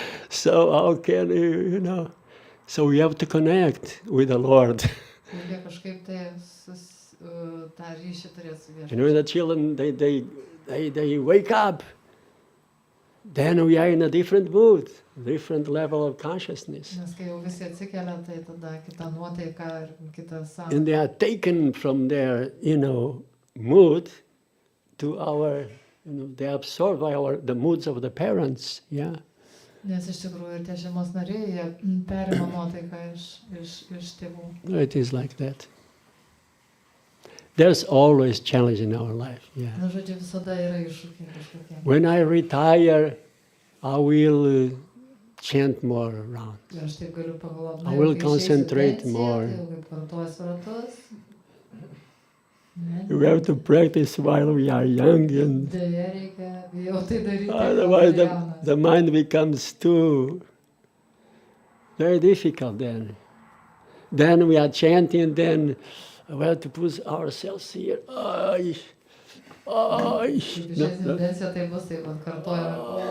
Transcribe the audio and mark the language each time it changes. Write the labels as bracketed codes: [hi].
[en] So how can you? So we have to connect with the Lord. [lt] Reikia kažkaip tai tą ryšį turėti su Viešpačiu. [en] The children, they wake up. Then we are in a different mood, different level of consciousness. [lt] Nes kai jau visi atsikelia, tai tada kita nuotaika ir kita sąmonė. [en] And they are taken from their, mood to our, they are absorbed by the moods of the parents, yeah. [lt] Nes iš tikrųjų ir tie šeimos nariai, jie perima nuotaiką iš tėvų. [en] It is like that. There's always challenge in our life, yeah. [lt] Na, žodžiu, visada yra iššūkiai kažkokie. [en] When I retire, I will chant more around. [lt] Ir aš taip galiu pagalvoti, [en] I will concentrate more. [lt] Tai jau kaip kartuosiu ratus. [en] We have to practice while we are young, and [lt] Deja, reikia jau tai daryti. [en] otherwise [lt] kol jaunas. [en] the mind becomes too very difficult then. Then we are chanting, then we have to put ourselves here. [lt] Kaip išėsim pensiją, tai bus taip pat kartuojame.